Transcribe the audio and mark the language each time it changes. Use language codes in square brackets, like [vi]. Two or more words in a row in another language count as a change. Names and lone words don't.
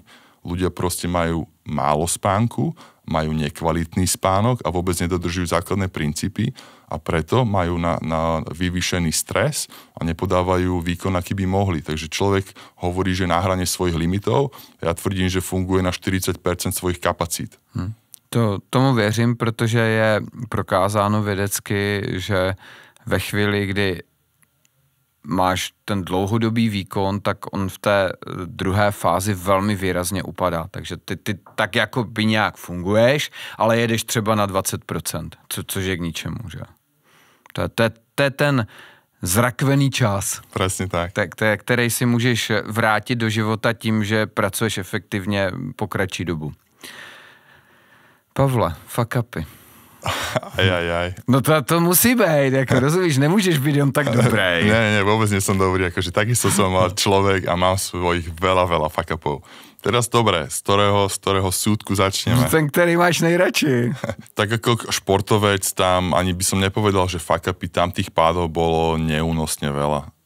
[sk] Ľudia proste majú málo spánku, majú nekvalitný spánok a vôbec nedodržujú základné princípy a preto majú na vyvýšený stres a nepodávajú výkon, aký by mohli. Takže človek hovorí, že na hrane svojich limitov, ja tvrdím, že funguje na 40% svojich kapacít. [cs] Tomu věřím, protože je prokázáno vědecky, že ve chvíli, kdy máš ten dlouhodobý výkon, tak on v té druhé fázi velmi výrazně upadá. Takže ty tak jako by nějak funguješ, ale jedeš třeba na 20%, což je k ničemu, že? To je ten zrakvený čas. [sk] Presne tak. [cs] Který si můžeš vrátit do života tím, že pracuješ efektivně po kratší dobu. Pavle, [en] fuck upy. [sk] Aj. [cs] No to musí být, jako rozumíš, nemůžeš být jen tak dobrý. [sk] Nie, vôbec nie som dobrý, akože takisto som mal človek a mám svojich veľa [en] fuck upov. [sk] Teraz dobre, z ktorého súdku začneme? Ten, ktorý máš nejradši. Tak ako športovec tam ani by som nepovedal, že [en] fuck upy, [sk] tam tých pádov bolo neúnosne veľa.